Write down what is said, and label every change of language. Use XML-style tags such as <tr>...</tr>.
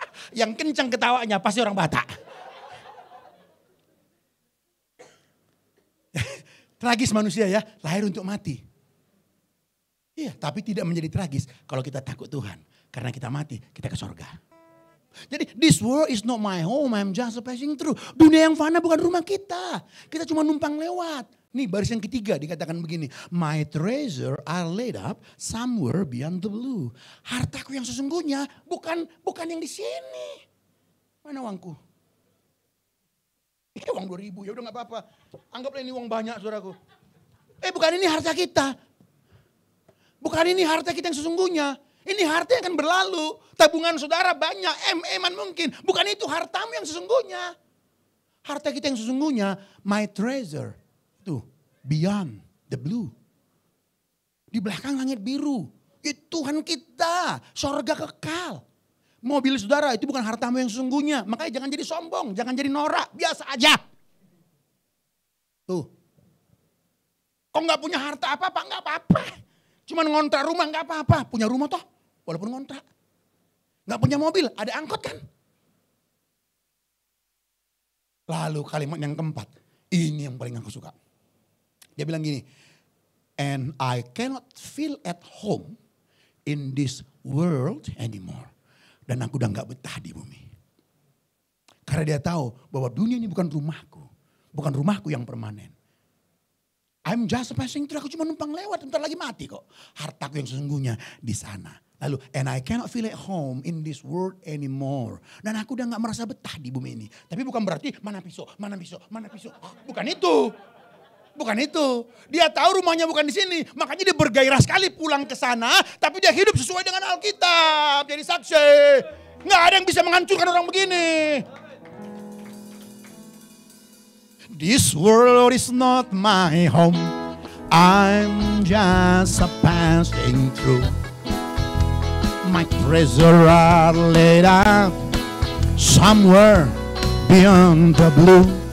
<id>Yang kencang ketawanya pasti orang Batak. Tragis manusia ya, lahir untuk mati. Iya, tapi tidak menjadi tragis kalau kita takut Tuhan. Karena kita mati, kita ke sorga. Jadi</id> <en>this world is not my home, I'm just passing through.</en> <id>Dunia yang fana bukan rumah kita. Kita cuma numpang lewat. Nih baris yang ketiga dikatakan begini.</id> <en>My treasure are laid up somewhere beyond the blue.</en> <id>Hartaku yang sesungguhnya bukan yang di sini. Mana uangku? Ini uang 2.000, ya udah gak apa-apa. Anggaplah ini uang banyak saudaraku. Bukan ini harta kita. Bukan ini harta kita yang sesungguhnya. Ini harta yang akan berlalu. Tabungan saudara banyak, eman mungkin. Bukan itu hartamu yang sesungguhnya. Harta kita yang sesungguhnya,</id> <en>my treasure.</en> <id>Tuh,</id> <en>beyond the blue.</en> <id>Di belakang langit biru. Itu Tuhan kita, sorga kekal. Mobil saudara itu bukan hartamu yang sesungguhnya. Makanya jangan jadi sombong, jangan jadi norak, biasa aja. Tuh. Kok gak punya harta apa-apa, gak apa-apa. Cuman ngontrak rumah gak apa-apa. Punya rumah toh, walaupun ngontrak. Gak punya mobil, ada angkot kan. Lalu kalimat yang keempat, ini yang paling aku suka. Dia bilang gini,</id> <en>and I cannot feel at home in this world anymore.</en> <id>Dan aku udah gak betah di bumi. Karena dia tahu bahwa dunia ini bukan rumahku. Bukan rumahku yang permanen.</id> <en>I'm just passing through,</en> <id>aku cuma numpang lewat, bentar lagi mati kok. Hartaku yang sesungguhnya di sana. Lalu,</id> <en>and I cannot feel at home in this world anymore.</en> <id>Dan aku udah gak merasa betah di bumi ini. Tapi bukan berarti mana pisau. Bukan itu. Bukan itu. Dia tahu rumahnya bukan di sini. Makanya dia bergairah sekali pulang ke sana. Tapi dia hidup sesuai dengan Alkitab. Jadi saksi. Gak ada yang bisa menghancurkan orang begini.</id> <en>This world is not my home. I'm just a passing through. My treasure are laid out somewhere beyond the blue.</en>